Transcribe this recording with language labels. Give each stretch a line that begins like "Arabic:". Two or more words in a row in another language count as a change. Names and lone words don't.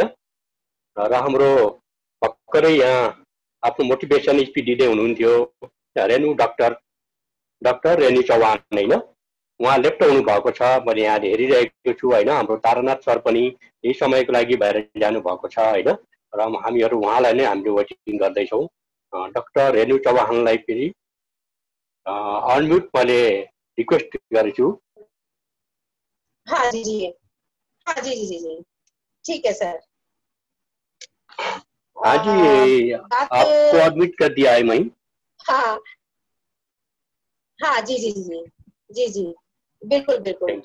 Nepali: र हाम्रो भर्खरै यहाँ आफ्नो
English: motivation speech
Nepali: दिँदै हुनुहुन्थ्यो रेणु डाक्टर रेणु चौहान हैन, उहाँ लेफ्ट हुनु भएको छ। मैले यहाँ हेरिरहेको छु हैन, हाम्रो तारानाथ सर पनि यही समयको लागि बाहिर जानु भएको छ हैन, र हामीहरू उहाँलाई नै हामीले वेटिङ गर्दैछौँ। डाक्टर रेणु चौहानलाई फेरि अनम्युट मैले रिक्वेस्ट गरेछु।
Hindi: हाँ जी जी, हाँ जी जी जी जी, ठीक है सर। हाँ जी, आपको एडमिट कर दिया है मैं। हाँ हाँ जी जी जी जी जी, बिल्कुल बिल्कुल।